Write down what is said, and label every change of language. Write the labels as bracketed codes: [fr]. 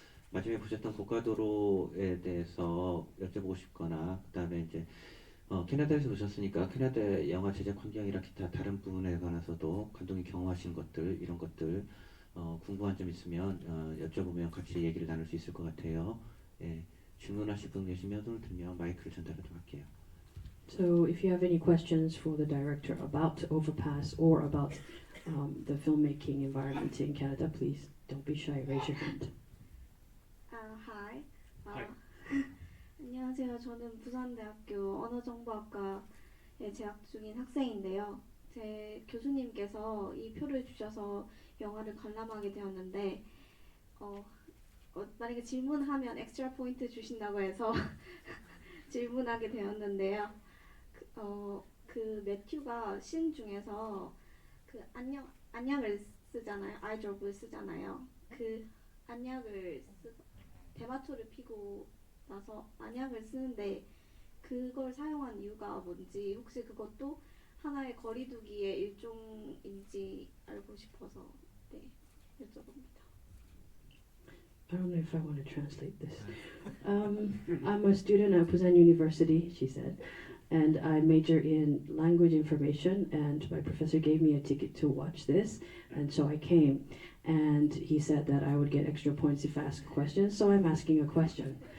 [ko] 마지막에 보셨던 고가도로에 대해서 여쭤보고 싶거나, 그다음에 이제 캐나다에서 보셨으니까 캐나다의 영화 제작 환경이나 기타 다른 부분에 관해서도 감독이 경험하신 것들, 이런 것들 궁금한 점 있으면 여쭤보면 같이 얘기를 나눌 수 있을 것 같아요. 예, 질문하실 분 계시면 손을 들면 마이크를 전달하도록 할게요. [en] So if you have any questions for the director about Overpass or about the filmmaking environment in Canada, please don't be shy. Raise your hand. Hi. Hi. [ko] 안녕하세요. 저는 부산대학교 언어정보학과에 재학 중인 학생인데요. 제 교수님께서 이 표를 주셔서 영화를 관람하게 되었는데 만약에 질문하면 엑스트라 포인트 주신다고 해서 질문하게 되었는데요. 그 매튜가 신 중에서 그 안약을 쓰잖아요. 아이드롭을 쓰잖아요. 그 안약을 대마초를 피고 나서 안약을 쓰는데 그걸 사용한 이유가 뭔지 혹시 그것도 하나의 거리두기의 일종인지 알고 싶어서 네, 여쭤봅니다. [en] I don't know if I want to translate this. I'm a student at Busan University, she said, and I major in language information, and my professor gave me a ticket to watch this, and so I came. And he said that I would get extra points if I ask questions, so I'm asking a question.